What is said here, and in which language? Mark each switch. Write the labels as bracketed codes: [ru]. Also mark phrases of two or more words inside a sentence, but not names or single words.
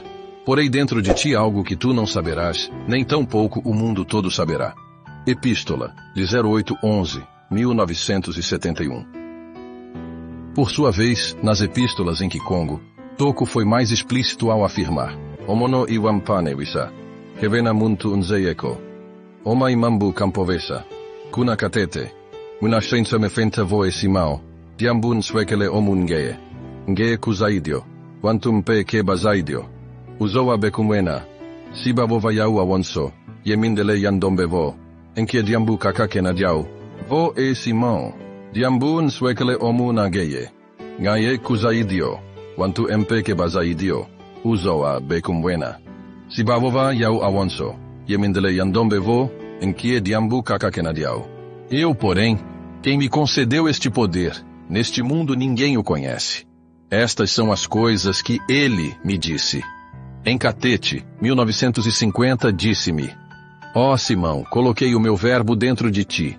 [pt] Porei dentro de ti algo que tu não saberás, nem tampouco o mundo todo saberá. Epístola de 08-11, 1971. Por sua vez, nas epístolas em Kikongo, Toko foi mais explícito ao afirmar: [kg] Omono iwampane wisa, kevena muntu unzeyeko, oma imambu campovesa, kuna katete, munashensa mefenta voe simao, diambun swekele omungeye, ngeye kuzaidio, wantumpe kebazaidio, uzoa bekumwena, siba vovayau awonso, yemindele yandombevo, enkie diambu kakakena diau, vo e simao, diambun swekele omunageye, ngaye kuzaidio, wantu empe kebazaidio, uzoa bekumwena, siba vovayau awonso, yemindele yandombevo, enkie diambu kakakena diau. [pt] Eu, porém, quem me concedeu este poder, neste mundo ninguém o conhece. Estas são as coisas que ele me disse. Em Catete, 1950, disse-me: Ó Simão, coloquei o meu verbo dentro de ti.